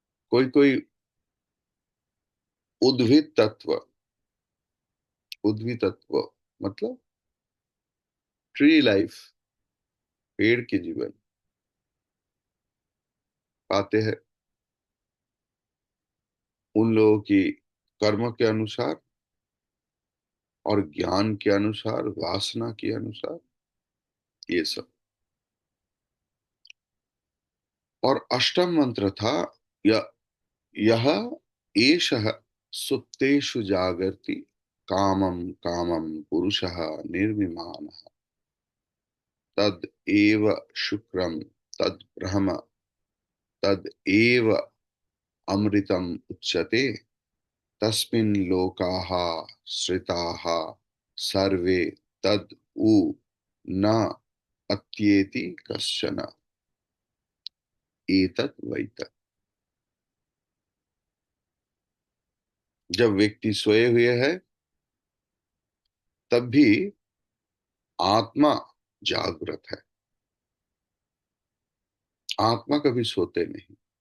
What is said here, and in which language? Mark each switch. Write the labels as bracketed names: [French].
[Hindi] कोई कोई उद्भिद तत्व, उद्भिद तत्व मतलब ट्री लाइफ, पेड़ के जीवन पाते हैं। उन लोगों की कर्म के अनुसार और ज्ञान के अनुसार, वासना के अनुसार, ये सब। और अष्टम मंत्र था यह [Sanskrit] एषः सुप्तेषु जागर्ति कामं कामं पुरुषः निर्विमानः तद एव शुक्रम तद ब्रह्म तद एव अमृतम उच्यते तस्मिन् लोकाः श्रिताः सर्वे तद उ न अत्येति कश्चन एतत् वैतत्। [Hindi] जब व्यक्ति सोए हुए है तब भी आत्मा जागृत है। आत्मा कभी सोते नहीं।